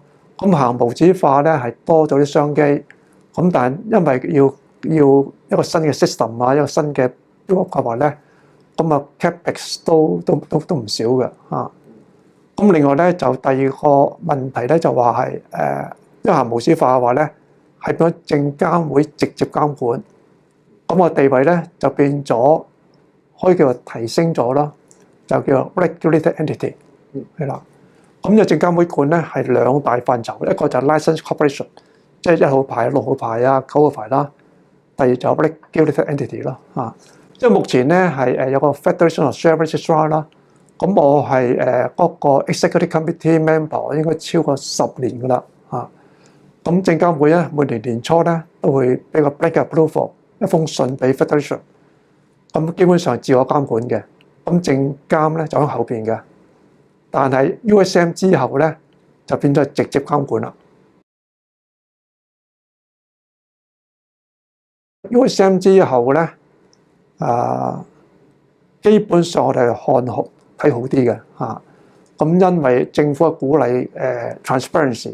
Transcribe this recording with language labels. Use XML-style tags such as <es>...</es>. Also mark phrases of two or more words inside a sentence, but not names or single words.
<yue>咁行無紙化咧係多咗啲商機，咁但係因為要一個新嘅 system 一個新嘅 build 嘅話咧，咁capex 都唔少嘅咁另外咧就第二個問題咧就話係因為行無紙化嘅話咧。係變咗證監會直接監管，咁個地位咧就變咗可以叫做提升咗啦，就叫做</yue> <en>regulated entity</en> <yue>係啦。咁就證監會管咧係2大範疇，一個就係</yue> <en>license corporation，</en> <yue>即係1號牌、6號牌9號牌啦。第二就</yue> <en>regulated entity</en> <yue>啦即係目前咧係有個</yue> <en>Federation of Share Registrar</en> <yue>啦。咁我係嗰個</yue> <en>executive committee member</en> <yue>應該超過10年㗎啦咁證監會咧每年年初咧都會俾個</yue> <en>blanket approval</en> <yue>一封信俾 Federation， 咁基本上自我監管嘅。咁證監咧就喺後邊嘅，但係 USM 之後咧就變咗直接監管啦。USM 之後咧基本上我哋係睇好啲嘅咁因為政府嘅鼓勵transparency。</yue>